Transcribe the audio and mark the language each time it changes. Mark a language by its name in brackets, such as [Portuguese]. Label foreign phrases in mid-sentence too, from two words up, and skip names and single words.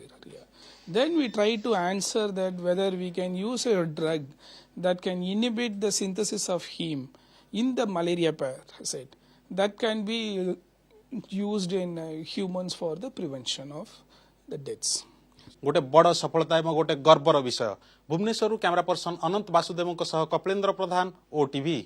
[English] Then we try to answer that whether we can use a drug that can inhibit the synthesis of heme in the malaria parasite that can be used in humans for the prevention of the deaths. [Odia] ଗୋଟେ ବଡ଼ ସଫଳତା ଏବଂ ଗୋଟେ ଗର୍ବର ବିଷୟ। ଭୁବନେଶ୍ୱର [English] camera person [Odia] ଅନନ୍ତ ବାସୁଦେବ ସହ କପିଳେନ୍ଦ୍ର ପ୍ରଧାନ OTV।